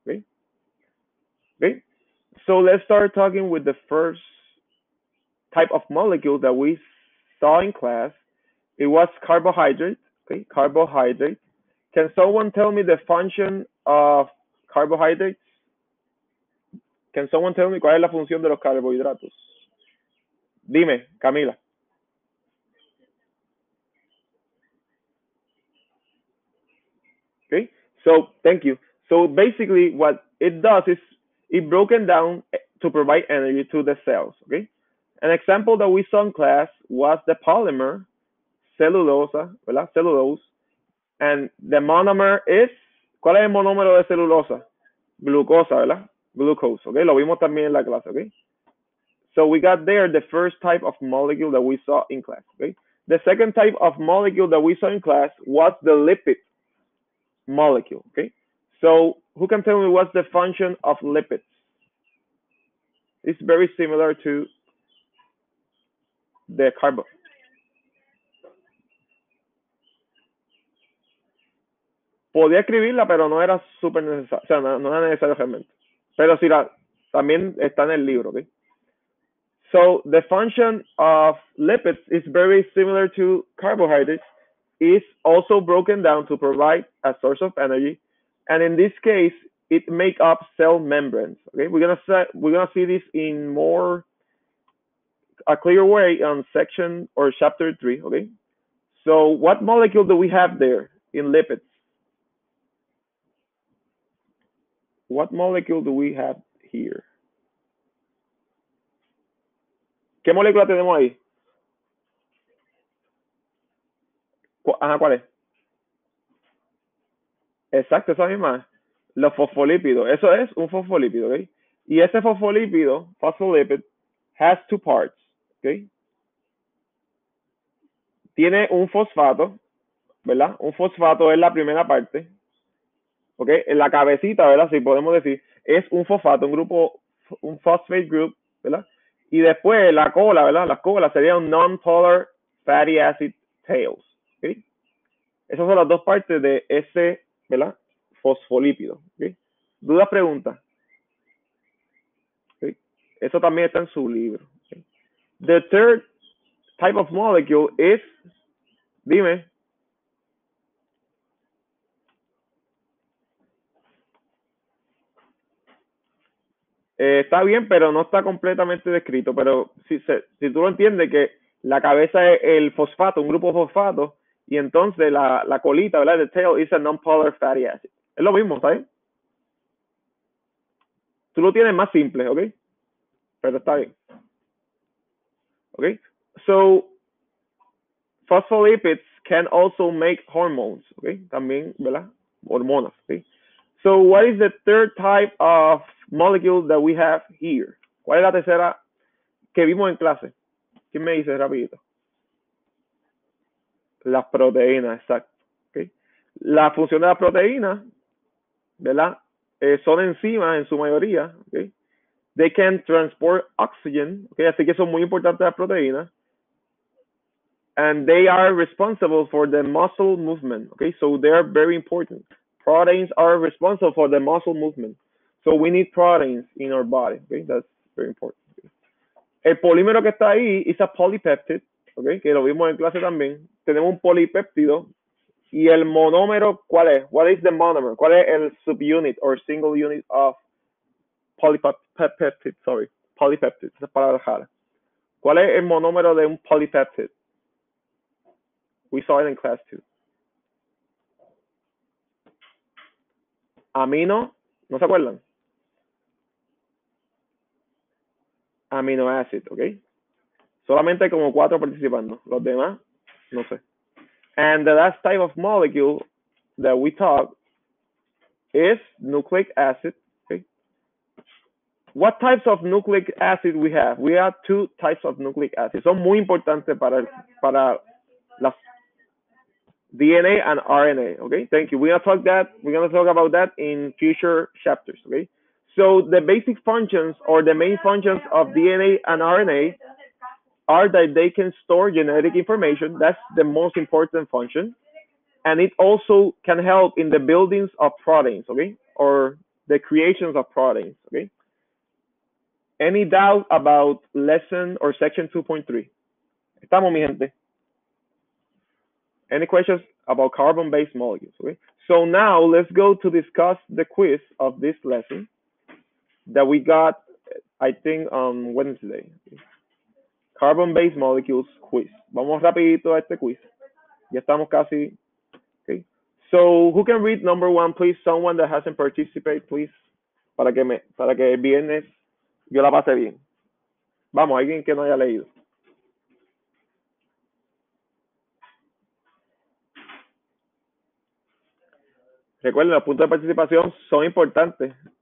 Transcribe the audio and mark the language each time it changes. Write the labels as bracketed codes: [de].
[en] Okay, okay. So let's start talking with the first type of molecule that we saw in class, it was carbohydrate. Okay, carbohydrate. Can someone tell me the function of carbohydrates? Can someone tell me [es] cuál es la función de los carbohidratos? Dime, Camila. [en] Okay, so thank you. So basically, what it does is it broken down to provide energy to the cells. Okay, an example that we saw in class was the polymer celulosa, [es] ¿verdad? [en] Cellulose, and the monomer is, [es] ¿cuál es el monómero de celulosa? Glucosa, ¿verdad? Glucose. Okay, lo vimos también en la clase. [en] Okay, so we got there the first type of molecule that we saw in class. Okay, the second type of molecule that we saw in class was the lipid molecule. Okay, so who can tell me what's the function of lipids? It's very similar to the carbo. [es] Podía escribirla, pero no era súper necesario, o sea, no era necesario realmente. Pero sí, también está en el libro, ¿ok? [en] So the function of lipids is very similar to carbohydrates. It's also broken down to provide a source of energy, and in this case, it make up cell membranes. Okay, we're gonna see this in more a clear way on section or chapter 3. Okay, so what molecule do we have there in lipids? What molecule do we have here? [es] ¿Qué molécula tenemos ahí? Ajá, ¿cuál es? Exacto, esa misma. Los fosfolípidos. Eso es un fosfolípido, ¿ok? Y ese fosfolípido, [en] phospholipid, has two parts, ¿ok? [es] Tiene un fosfato, ¿verdad? Un fosfato es la primera parte, ¿ok? En la cabecita, ¿verdad? Si podemos decir, es un fosfato, un grupo, un [en] phosphate group, [es] ¿verdad? Y después la cola, ¿verdad? La cola sería un [en] non-polar fatty acid tails, [es] ¿ok? Esas son las dos partes de ese, ¿verdad? Fosfolípido, ¿ok? ¿Dudas, preguntas? ¿Ok? Eso también está en su libro. ¿Ok? [en] The third type of molecule is, dime. [es] Está bien, pero no está completamente descrito. Pero si tú lo entiendes, que la cabeza es el fosfato, un grupo de fosfato, y entonces la colita, ¿verdad? [en] The tail is a non-polar fatty acid. [es] Es lo mismo, ¿sabes? Tú lo tienes más simple, ¿ok? Pero está bien. [en] ¿Ok? So, phospholipids can also make hormones, ¿ok? [es] También, ¿verdad? Hormonas, [en] ¿ok? So, what is the third type of molecule that we have here? [es] ¿Cuál es la tercera que vimos en clase? ¿Quién me dice rapidito? Las proteínas, exacto. ¿Okay? La función de las proteínas, ¿verdad? Son enzimas en su mayoría. [en] ¿Okay? They can transport oxygen. ¿Okay? [es] Así que son muy importantes las proteínas. [en] And they are responsible for the muscle movement. Okay? So they are very important. Proteins are responsible for the muscle movement. So we need proteins in our body. Okay? That's very important. Okay? [es] El polímero que está ahí [en] is a polypeptide. [es] Okay? Que lo vimos en clase también. Tenemos un polipéptido. Y el monómero, ¿cuál es? [en] What is the monomer? [es] ¿Cuál es el [en] subunit or single unit of polypeptide? Sorry, [es] polypeptide. Esa palabra rara. ¿Cuál es el monómero de un polypeptide? [en] We saw it in class 2. [es] Amino, ¿no se acuerdan? [en] Amino acid, [es] ¿ok? Solamente hay como 4 participando. Los demás, no sé. [en] And the last type of molecule that we talk is nucleic acid. Okay? What types of nucleic acid we have? We have 2 types of nucleic acid. [es] Son muy importantes para las DNA and RNA. [en] Okay, thank you. We're gonna talk about that in future chapters. Okay, so the basic functions or the main functions of DNA and RNA are that they can store genetic information. That's the most important function. And it also can help in the buildings of proteins, okay? Or the creations of proteins, okay? Any doubt about lesson or section 2.3? [es] Estamos, mi gente. [en] Any questions about carbon-based molecules? Okay. So now let's go to discuss the quiz of this lesson that we got, I think, on Wednesday. [es] Okay. [en] Carbon-based molecules quiz. [es] Vamos rapidito a este quiz. Ya estamos casi. Okay. [en] So who can read number 1, please? Someone that hasn't participated, please. [es] Para que el viernes yo la pase bien. Vamos, alguien que no haya leído. Recuerden, los puntos de participación son importantes.